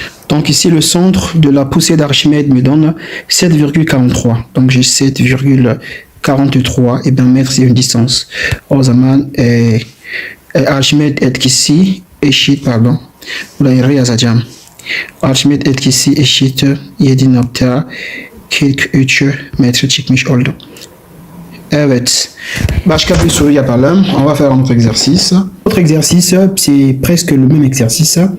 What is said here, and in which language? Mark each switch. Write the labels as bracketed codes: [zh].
[fr] Donc ici le centre de la poussée d'Archimède me donne 7,43. Donc j'ai 7,43 et bien mètres c'est une distance. [tr] O zaman Archimède etkisi eşit pardon. Burayı yazacağım. Archimède etkisi eşit 7,43 metre çıkmış oldu. Evet. Başka bir soru yapalım. [fr] On va faire un autre exercice. L'autre exercice, c'est presque le même exercice.